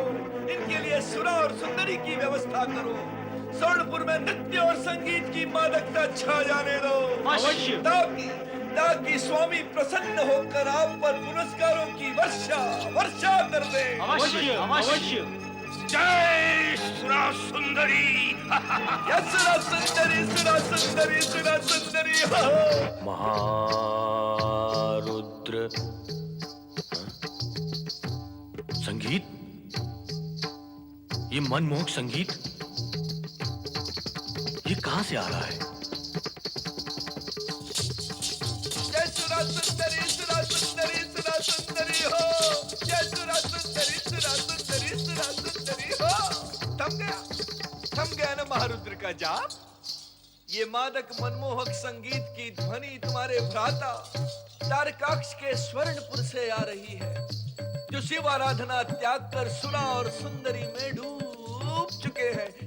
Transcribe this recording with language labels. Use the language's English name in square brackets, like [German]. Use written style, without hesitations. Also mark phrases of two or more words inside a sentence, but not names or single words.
[Hindi] इनके लिए सुरा और सुंदरी की व्यवस्था करो। स्वर्णपुर में नृत्य और संगीत की मादकता छा जाने दो, अवश्य। ताकि स्वामी प्रसन्न होकर आप पर पुरस्कारों की वर्षा वर्षा कर दे। अवश्य अवश्य। जय सुरा सुंदरी। जय सुरा सुंदरी सुरा सुंदरी सुरा सुंदरी हो। महारुद्र संगीत, ये मनमोहक संगीत ये कहां से आ रहा है? जय सुरा सुंदरी सुरा सुंदरी सुरा सुंदरी हो। जय सुरा सुंदरी सुरा सुंदरी सुरा सुंदरी हो। थम गया ना महारुद्र का जाप? ये मादक मनमोहक संगीत की ध्वनि तुम्हारे भ्राता तारकाक्ष के स्वर्णपुर से आ रही है, जो शिव आराधना त्याग कर सुरा और सुंदरी में डूब चुके हैं।